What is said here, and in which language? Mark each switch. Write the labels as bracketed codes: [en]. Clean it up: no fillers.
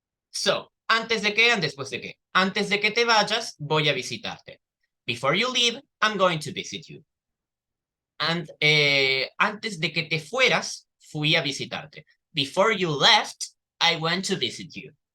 [es] So, antes de que and después de que. Antes de que te vayas, voy a visitarte. [en] Before you leave, I'm going to visit you. [es] And antes de que te fueras, fui a visitarte. [en] Before you left, I went to visit you.